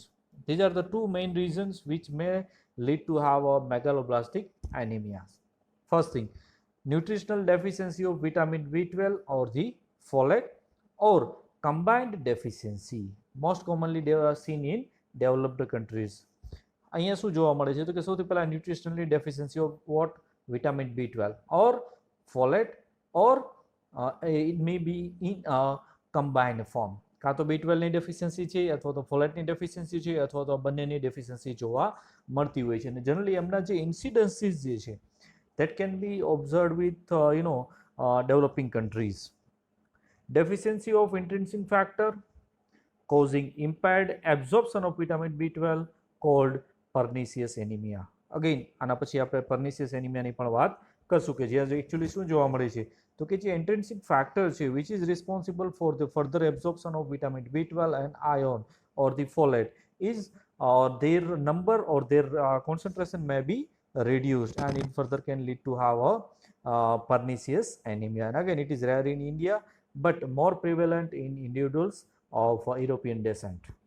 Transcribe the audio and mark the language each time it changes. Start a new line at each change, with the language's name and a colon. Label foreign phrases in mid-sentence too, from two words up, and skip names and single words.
English: These are the two main reasons which may lead to have a megaloblastic anemia. First thing, nutritional deficiency of vitamin B12 or the folate or combined deficiency, most commonly they are seen in developed countries.
Gujarati: અહીંયા શું જોવા મળે છે તો કે સૌથી પહેલા
English: nutritionally deficiency of what vitamin B12 or folate or it may be in a combined form.
Gujarati: કાં તો B12 ની ડેફિશિયન્સી છે અથવા તો ફોલેટની ડેફિશિયન્સી છે અથવા તો બંનેની ડેફિશિયન્સી જોવા મળતી હોય છે અને જનરલી એમના જે ઇન્સિડન્સીસ જે છે
English: that can be observed with developing countries. Deficiency of intrinsic factor causing impaired absorption of vitamin B12 called pernicious anemia. Again
Gujarati: આના પછી આપણે
English: pernicious anemia
Gujarati: ની પણ વાત કરશું કે જે એકચ્યુઅલી શું જોવા મળે છે તો કે જે
English: intrinsic factor છે which is responsible for the further absorption of vitamin B12 and iron or the folate is their number or their concentration may be reduced and it further can lead to have a pernicious anemia. And again it is rare in India but more prevalent in individuals of European descent.